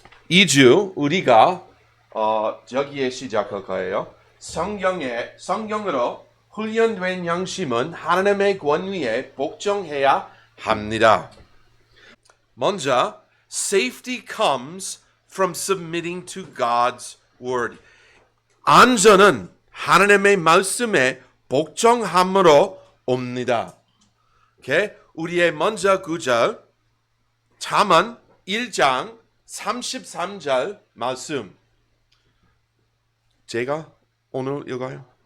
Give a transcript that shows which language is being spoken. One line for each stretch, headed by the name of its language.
Korean: 2주 우리가 저기에 시작할 거예요. 성경으로 훈련된 양심은 하나님의 권위에 복종해야 합니다. 먼저,
English: safety comes from submitting to God's word.
Korean: 안전은 하나님의 말씀에 복종함으로 옵니다.
English: Okay?
Korean: 우리의 먼저 구절, 잠언 1장 33절 말씀. 제가 오늘 읽어요.